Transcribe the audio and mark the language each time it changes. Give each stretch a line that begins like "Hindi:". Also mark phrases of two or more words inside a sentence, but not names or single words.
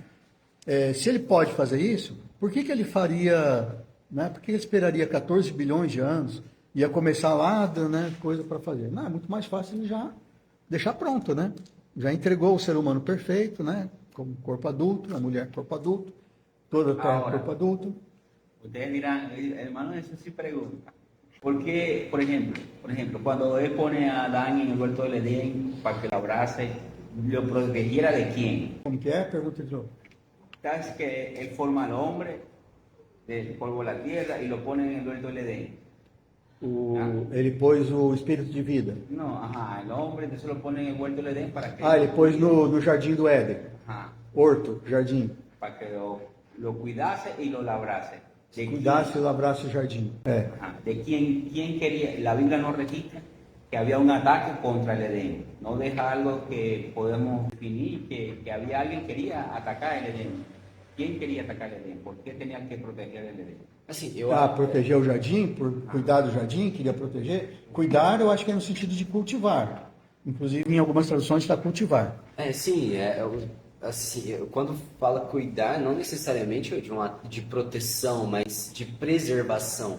Portuguese: Se ele pode fazer isso, por que ele faria, né? Por que ele esperaria 14 bilhões de anos? Ia começar lá, né, coisa para fazer. Não, é muito mais fácil ele já deixar pronto, né? Já entregou o ser humano perfeito, né? Como corpo adulto, a mulher corpo adulto, toda a terra corpo adulto.
Spanish: Ustedes dirán, hermano, eso sí pregunta. Porque, por ejemplo, cuando él pone a Adán en el huerto del Edén para que lo abrace, ¿lo protegiera de quién?
Portuguese: Como que é? Pergunta de novo.
Spanish: Es que él forma al hombre del polvo de la tierra y lo pone en el huerto del Edén.
Portuguese: Ele pôs o espírito de vida.
Spanish: No, ajá, el hombre entonces lo pone en el huerto del Edén para que...
Portuguese: Ele pôs no jardim do Éden.
Spanish: Ajá,
Portuguese: Horto, jardim.
Spanish: para que lo cuidase y lo labrase. ¿De
Portuguese: Cuidasse e labrasse o jardim.
Spanish: Ajá, ¿de quién quería? La Biblia no registra que había un ataque contra el Edén. No deja algo que podemos definir, que había alguien que quería atacar el Edén. ¿Quién quería atacar el Edén? ¿Por qué tenía que proteger el Edén?
Portuguese: Assim, Proteger o jardim, por cuidar do jardim, queria proteger. Cuidar, eu acho que é no sentido de cultivar. Inclusive, em algumas traduções está cultivar. sim, assim, quando fala cuidar, não necessariamente de proteção, mas de preservação.